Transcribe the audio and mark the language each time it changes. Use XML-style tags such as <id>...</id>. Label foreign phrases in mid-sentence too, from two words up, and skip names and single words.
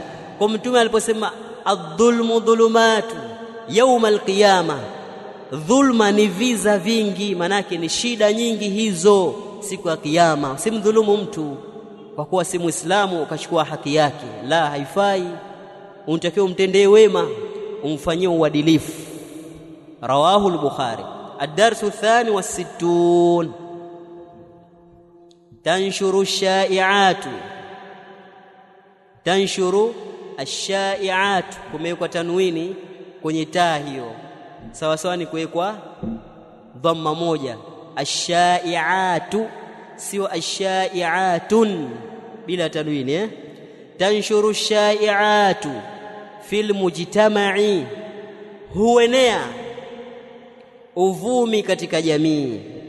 <sw>Kwa Mtume aliposema</sw> <ar>الظلم ظلمات يوم القيامة,</ar> <sw>dhulma ni viza vingi, manake ni shida nyingi hizo siku ya kiyama. Usimdhulumu mtu kwa kuwa si Muislamu ukachukua haki yake, la, haifai. Unatakiwa umtendee wema, umfanyie uadilifu.</sw> <ar>رواه البخاري. الدرس الثاني والستون تنشر الشائعات. تنشر الشائعات</ar> <sw>kumewekwa tanwini kwenye taa hiyo, sawa sawa ni kuwekwa dhamma moja. Ashai'atu sio ashai'atun bila tanwini.</sw> <ar>تنشر الشائعة في المجتمع,</ar> <sw>huenea uvumi katika jamii.</sw>